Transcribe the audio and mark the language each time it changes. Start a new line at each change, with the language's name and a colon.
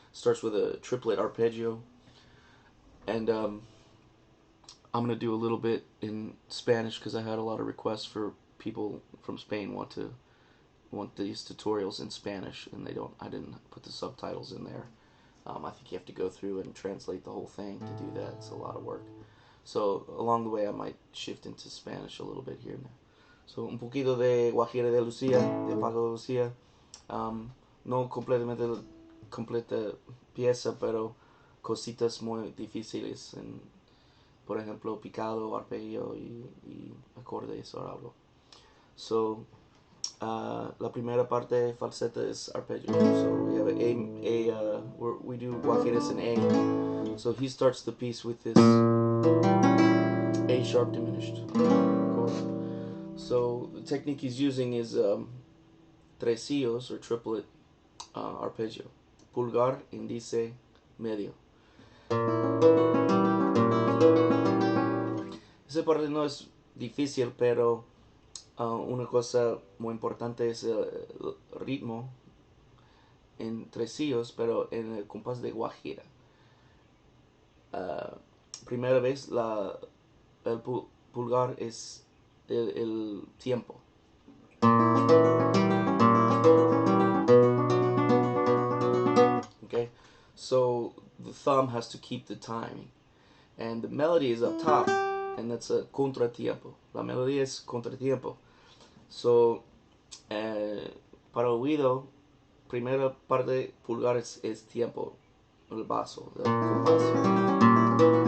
English: Starts with a triplet arpeggio, and I'm gonna do a little bit in Spanish because I had a lot of requests for people from Spain want these tutorials in Spanish, and I didn't put the subtitles in there. I think you have to go through and translate the whole thing to do that. It's a lot of work. So along the way I might shift into Spanish a little bit here and there.
Spanish: So un poquito de Guajira de Lucia, de Paco de Lucia. No completamente completa pieza, pero cositas muy difíciles, por ejemplo picado, arpegio y acordes o algo. So la primera parte falseta
English: is arpeggio. So we have we do Guajiras in A. So he starts the piece with this A sharp diminished chord. So the technique he's using is tresillos or triplet arpeggio.
Spanish: Pulgar, índice, medio. Esa parte no es difícil, pero una cosa muy importante es el ritmo en tresillos, pero en el compás de Guajira. Primera vez el pulgar es el tiempo.
English: Okay, so the thumb has to keep the timing, and the melody is up top, and that's a contratiempo.
Spanish: La melodía es contratiempo. So para oído, primera parte pulgar es tiempo, el basso, el compás.